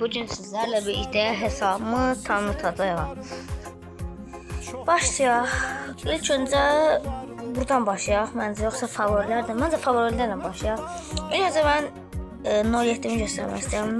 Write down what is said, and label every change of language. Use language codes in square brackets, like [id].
[tr] Bugün sizlerle birlikte hesabımı tanıtacağım. [az] Başlayaq. [tr] İlk önce buradan [az] başlayaq. Məncə yoxsa favorilərdən. Məncə favorilərdən başlayaq. [tr] İlk önce ben 07'mi göstermek istiyorum.